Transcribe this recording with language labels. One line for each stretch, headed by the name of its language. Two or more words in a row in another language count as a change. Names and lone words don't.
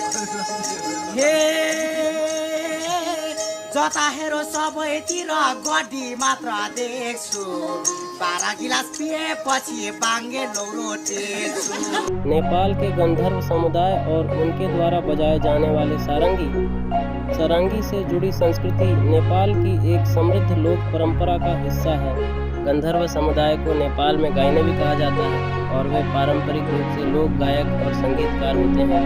Nepali: हे जता हेरो सबैतिर गड्डी मात्र देख्छु 12 गिलास पिएपछि बाङ्गे लौरो टेक्छु।
Hindi: नेपाल के गंधर्व समुदाय और उनके द्वारा बजाए जाने वाले सारंगी से जुड़ी संस्कृति नेपाल की एक समृद्ध लोक परंपरा का हिस्सा है। गंधर्व समुदाय को नेपाल में गायने भी कहा जाता है और वे पारंपरिक रूप से लोक गायक और संगीतकार होते हैं।